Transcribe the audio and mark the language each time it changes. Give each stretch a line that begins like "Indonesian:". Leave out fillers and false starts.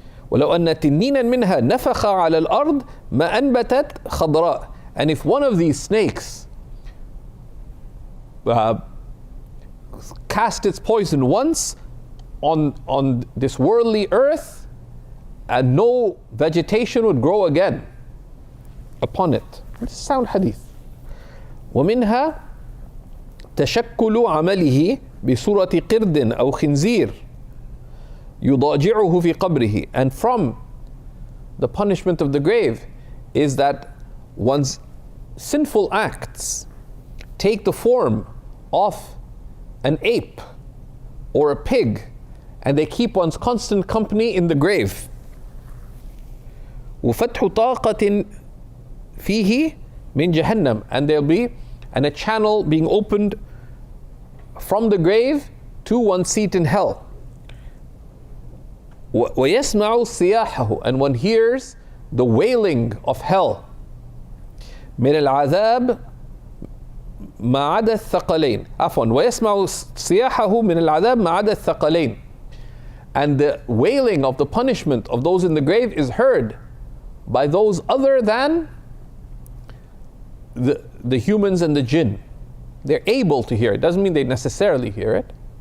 Arabic: ولو أن تنينا منها نفخ على الأرض ما أنبتت خضراء.
English: And if one of these snakes cast its poison once on this worldly earth, and no vegetation would grow again upon it. It's a sound hadith.
Arabic: ومنها تشكل عمله بصورة قرد أو خنزير يضاجعه في قبره.
English: And from the punishment of the grave is that one's sinful acts take the form of an ape or a pig, and they keep one's constant company in the grave.
Arabic: وفتح طاقة فيه من جهنم,
English: and there'll be a channel being opened from the grave to one's seat in hell.
Arabic: ويسمع صياحه,
English: and one hears the wailing of hell.
Arabic: من العذاب ما عدا الثقلين. عفوا, ويسمع صياحه من العذاب ما عدا الثقلين.
English: And the wailing of the punishment of those in the grave is heard by those other than the humans and the jinn. They're able to hear it. Doesn't mean they necessarily hear it.